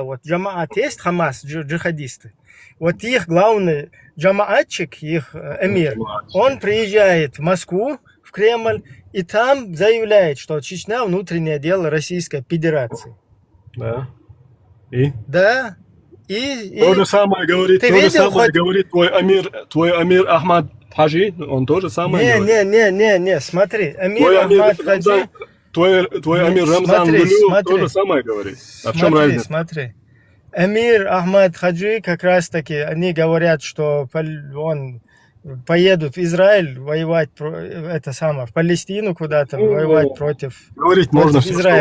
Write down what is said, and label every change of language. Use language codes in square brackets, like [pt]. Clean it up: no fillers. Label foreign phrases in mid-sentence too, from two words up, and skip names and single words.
[ru] Вот Джамаат есть, Хамас, джихадисты. Вот их главный джамаатчик, их эмир, он приезжает в Москву, в Кремль, и там заявляет, что Чечня внутреннее дело Российской Федерации. да. И Да. И то же самое говорит, Ты то же видел самое хоть- говорит твой амир Ахмад Хаджи, он тоже самое говорит. не, смотри, эмир Твой амир Ахмад Хаджи. Рамзан, твой амир Рамзан Смотри, Гулю смотри. то же самое говорит. А в чем разница? Смотри. Эмир Ахмад Хаджи как раз таки, они говорят, что он поедут в Израиль воевать, в Палестину куда-то, воевать против Говорить можно все, что Израиля.